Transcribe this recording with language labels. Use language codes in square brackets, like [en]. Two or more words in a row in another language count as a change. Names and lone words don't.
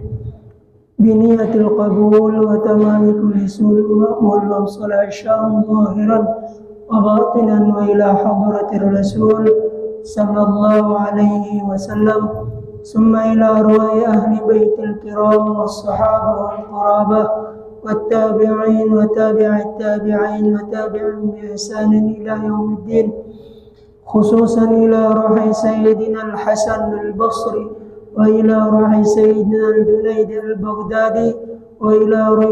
[ar] بنية القبول وتمام كل صلح مأمول وصلاح شأن ظاهرا وباطنا وإلى حضرة الرسول صلى الله عليه وسلم ثم إلى أرواح أهل البيت الكرام والصحابة والقرابة والتابعين وتابع التابعين وتابعهم بإحسان إلى يوم الدين خصوصا إلى روح سيدنا الحسن البصري وإلى روح سيدنا الجنيد البغدادي وإلى روح